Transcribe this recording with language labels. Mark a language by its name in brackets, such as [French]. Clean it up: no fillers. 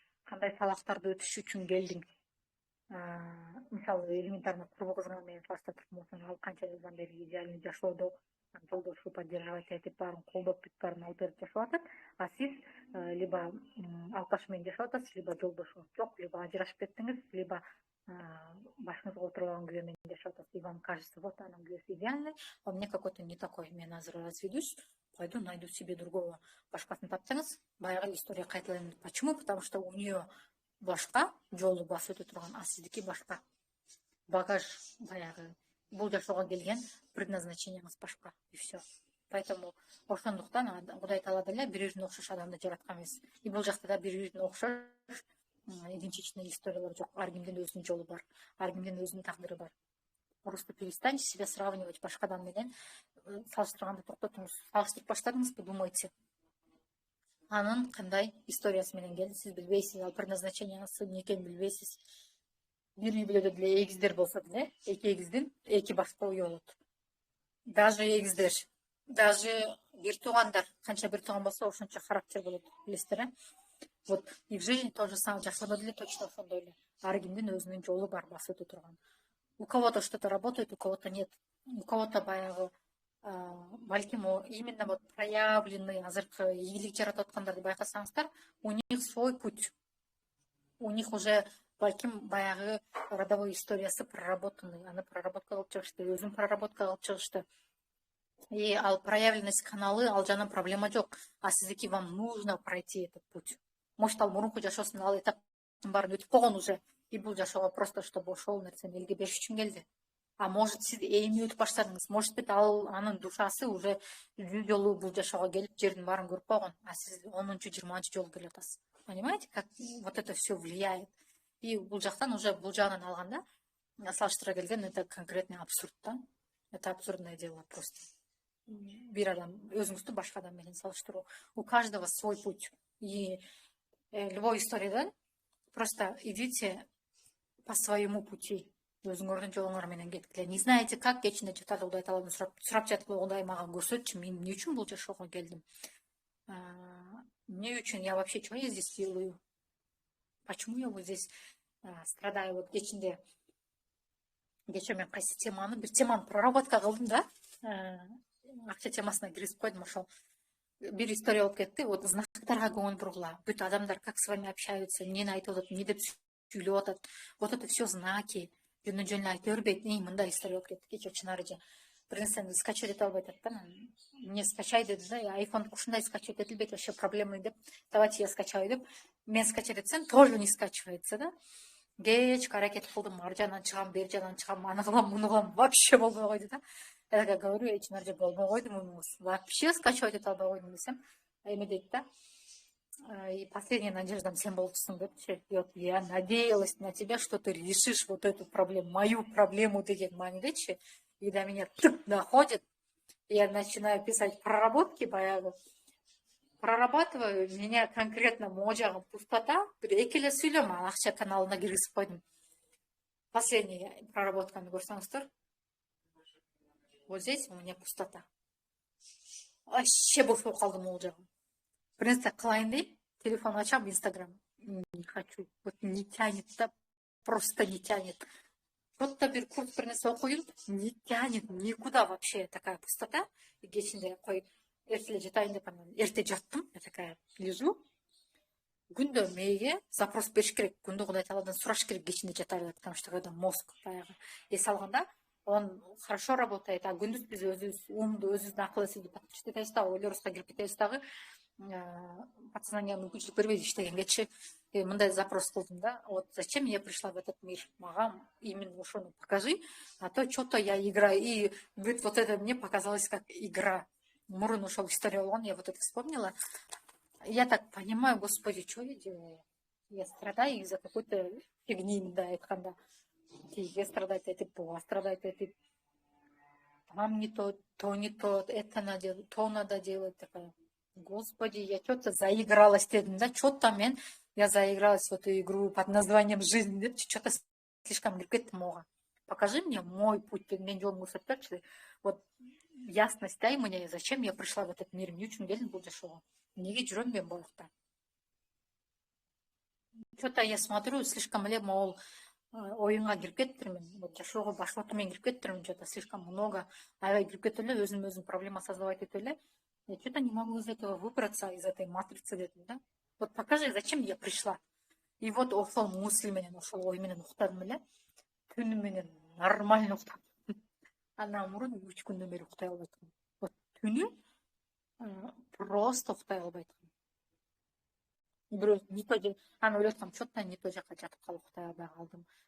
[Kyrgyz] Кандай сабактарды өтүш үчүн келдиң? Мисалы, элементарно курбу кызыңар менен салыштырып болсоң, ал канча жылдан бери идеальный жашоодо, жолдошу поддерживать этип, баарын колдоп бүт, баарын алып берип жашап атат. А сиз либо алкаш менен жашап атасыз, либо жолдошуңуз жок, либо ажырашып кеттиңиз, либо башыңызга отурган күйөө менен жашап атасыз. [Russian] И вам кажется, вот она күйөөсү идеальный, а у меня какой-то не такой. [Kyrgyz] Мен азыр [Russian] разведусь, пойду найду себе другого. [Kyrgyz] Башкасын тапсаңыз, баягы история кайталанат. Почему? [Russian] Потому что у нее [Kyrgyz] башка жолу басып өтө турган, а сиздики башка. Багаж баягы бул жашоого келген предназначениеңиз башка, [Russian] и все. [Kyrgyz] Поэтому ошондуктан Кудай Таала деле бири-бирине окшош адамды жараткан эмес. И бул жакта да бири-бирине окшош идентичный историялар жок. Ар кимдин өзүнүн жолу бар, ар кимдин өзүнүн тагдыры бар. [Russian] Просто перестаньте себя сравнивать [Kyrgyz] башка адам менен, салыштырганды токтотуңуз. Салыштырып баштадыңызбы, думайте. Анын кандай историясы менен келди, сиз билбейсиз, ал предназначениеңиз эмне экенин билбейсиз. Бир үй бүлөдө деле эгиздер болсо деле, эки эгиздин эки башка уyu болот. Даже эгиздер, даже бир туугандар, канча бир тууган болсо ошончо характер болот, билесиздер, э? [Russian] Вот и в жизни то же самое, [Kyrgyz] жашоодо деле [Russian] точно ошондой эле. [Kyrgyz] Ар кимдин өзүнүн жолу бар басып өтө турган. [Russian] У кого-то что-то работает, у кого-то нет. У кого-то баягы балким именно вот проявленный [Kyrgyz] азыркы ийгилик жаратып аткандарды байкасаңыздар, [Russian] у них свой путь. У них уже балким баягы родовой историясы проработанный. [Kyrgyz] Аны проработка кылып чыгышты, өзүн проработка кылып чыгышты. И ал проявленность каналы, ал жана проблема жок. [Russian] А [Kyrgyz] сиздики [Russian] вам нужно пройти этот путь. [Kyrgyz] Может, ал мурунку жашоосунда ал этаптын баарын өтүп койгон уже. И бул жашоого просто чтобы ошол нерсени элге бериш үчүн келди. А может, сиз эми өтүп баштадыңыз. [Russian] Может быть, [Kyrgyz] анын душасы уже 100 жолу бул жашоого келип, жердин баарын көрүп койгон. А сиз 10-20 жолу келип атасыз. [Russian] Понимаете, как вот это все влияет? И [Kyrgyz] бул жактан уже бул жагынан алганда, салыштыра келген, [Russian] это конкретный абсурд, да? Это абсурдное дело просто. [Kyrgyz] Бир адам өзүңүздү башка адам менен салыштыруу. [Russian] У каждого свой путь. И любой историяден просто идите по своему пути. [Kyrgyz] Өзүңөрдүн жолуңар менен кеткиле. [Russian] Не знаете как, [Kyrgyz] кечинде жатады Кудай Тааладан сурап жатып, Кудай мага көрсөтчү, мен эмне үчүн бул жашоого келдим. Не үчүн [Russian] я вообще что я здесь делаю? Почему я вот здесь страдаю? [Kyrgyz] Вот кече мен кайсы теманы бир теманы проработка кылдым да. Акча темасына киргизип койдум, ошол бир история болуп кетти. Вот знактарга көңүл бургула. Бүт адамдар [Russian] как с вами общаются, [Kyrgyz] эмнени айтып атат, эмне деп сүйлөп атат. [Russian] Вот это все знаки. [Kyrgyz] Жөнүнөн жөнүнө айта бербейт. Мындай история болуп кетти. Кече чынары же бир нерсени скачать эте албай атат да. [Russian] Мне скачай [Kyrgyz] деди да. Айфон ушундай скачать этилбейт, вообще проблема деп. [Russian] Давайте я скачаю [Kyrgyz] деп. Мен скачать этсем, [Russian] тоже не скачивается [Kyrgyz] да. Кечке аракет кылдым, ар жагынан чыгам, бери жагынан чыгам, аны кылам, муну кылам, вообще болбой койду да. [Russian] Я такая говорю, [Kyrgyz] чынар же болбой койду мунуңуз. Вообще скачивать эте албай койдум десем, эме дейт да. [Russian] И последняя надеждам [Kyrgyz] сен болчусуң депчи. [Russian] И вот я надеялась на тебя, что ты решишь вот эту проблему, мою проблему [Kyrgyz] деген маанидечи. [Russian] И до меня тык доходит, я начинаю писать проработки, баягы прорабатываю, меня конкретно можагым пустота, [Kyrgyz] бир эки эле сүйлөм акча каналына киргизип койдум. [Russian] Последняя [Kyrgyz] проработканы көрсөңүздөр, [Russian] вот здесь у меня пустота. [Kyrgyz] Вообще бошоп калдым могул жагым. Бир нерсе кылайын дейм, телефон ачам, Инстаграм. [Russian] Не хочу, вот не тянет да, просто не тянет. Что-то [Kyrgyz] бир курс бир нерсе окуйм, [Russian] не тянет никуда вообще, такая пустота. [Kyrgyz] И кечинде кой эрте эле жатайын деп анан эрте жаттым, [Russian] я такая лежу. [Kyrgyz] Күндө мээге запрос бериш керек, күндө Кудай Тааладан сураш керек кечинде жатарда, [Russian] потому что когда мозг [Kyrgyz] баягы эс алганда [Russian] он хорошо работает, [Kyrgyz] а күндүз биз өзүбүз умду, өзүбүздүн акыл эсибизди подключить этебиз да, ойлорубузга кирип кетебиз дагы. Подсознание мүмкүнчүлүк бербейт иштегенгечи. Мындай запрос кылдым да. [Russian] Вот зачем я пришла в этот мир? [Kyrgyz] Мага именно ошону [Russian] покажи, а то что-то я играю. И вот это мне показалось как игра. [Kyrgyz] Мурун ошол история болгон, [Russian] я вот это вспомнила. Я так понимаю, Господи, что я делаю? Я страдаю из-за какой-то фигни, да, айтканда. Тиге страдать этип, буга страдать этип. Там не то не то, это надо делать, то надо делать. Такая, Господи, я что-то заигралась, да, что-то я заигралась в эту игру под названием «Жизнь», что-то слишком [Kyrgyz] кирип кеттим. [Russian] Покажи мне мой путь, [Kyrgyz] мен жолумду көрсөтпөчү. [Russian] Вот ясность дай мне, зачем я пришла в этот мир, [Kyrgyz] эмне үчүн келдим бул жашоого, эмнеге жүрөм мен бул жакта. [Russian] Что-то я смотрю, [Kyrgyz] слишком эле могул оюнга кирип кетиптирмин, вот жашоого башкача менен кирип кетиптирмин, [Russian] что-то слишком много, [Kyrgyz] аябай кирип кетип эле өзүм проблема создавать этип эле. [Russian] Я что-то не могу из этого выбраться, из этой матрицы [Kyrgyz] дедим да. [Russian] Вот покажи, зачем я пришла. [Kyrgyz] И вот ошол мысль менен, ошол ой менен уктадым эле. Түнү менен нормально уктадым. Андан мурун 3 күндөн бери уктай албай аткам. Вот түнү просто уктай албай аткам. Бирөө не то аны ойлоп аткам, [Russian] что-то не то [Kyrgyz] жака жатып калып уктай албай калдым.